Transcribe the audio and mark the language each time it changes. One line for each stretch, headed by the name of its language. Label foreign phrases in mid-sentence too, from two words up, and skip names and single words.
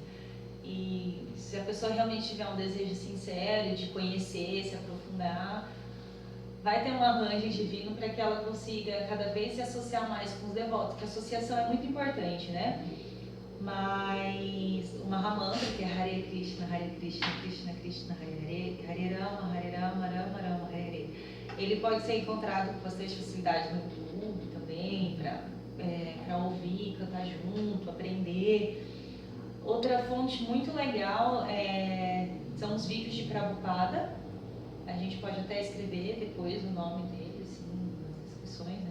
Portuguese: E se a pessoa realmente tiver um desejo sincero de conhecer, se aprofundar, vai ter um arranjo divino para que ela consiga cada vez se associar mais com os devotos, porque a associação é muito importante, né? Mas o Mahamantra, que é
Sanskrit: Hare Krishna, Krishna Krishna, Hare Hare, Hare Rama, Rama Rama, Hare Hare.
Portuguese: Ele pode ser encontrado com bastante facilidade no YouTube também, para ouvir, cantar junto, aprender. Outra fonte muito legal são os vídeos de Prabhupada. A gente pode até escrever depois o nome dele, assim, nas descrições, né?